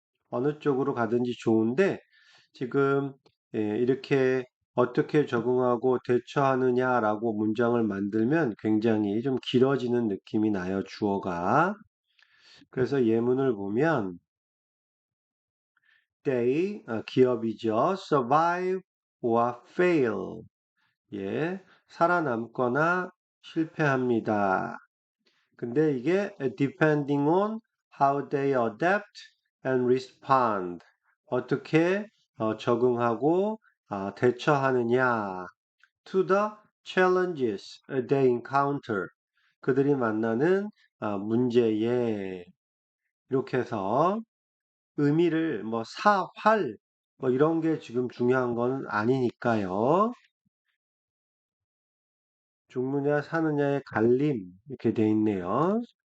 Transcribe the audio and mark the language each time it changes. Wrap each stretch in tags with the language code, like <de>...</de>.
<ko>어느 쪽으로 가든지 좋은데 지금 이렇게 어떻게 적응하고 대처하느냐라고 문장을 만들면 굉장히 좀 길어지는 느낌이 나요, 주어가. 그래서 예문을 보면</ko> <en>they,</en> <ko>기업이죠.</ko> <en>survive or fail.</en> <ko>예, 살아남거나 실패합니다. 근데 이게</ko> <en>depending on how they adapt and respond.</en> <ko>어떻게 적응하고 대처하느냐</ko> <en>to the challenges they encounter.</en> <ko>그들이 만나는 문제에 이렇게 해서 의미를 뭐 사활 뭐 이런 게 지금 중요한 건 아니니까요. 죽느냐 사느냐의 갈림 이렇게 돼 있네요.</ko>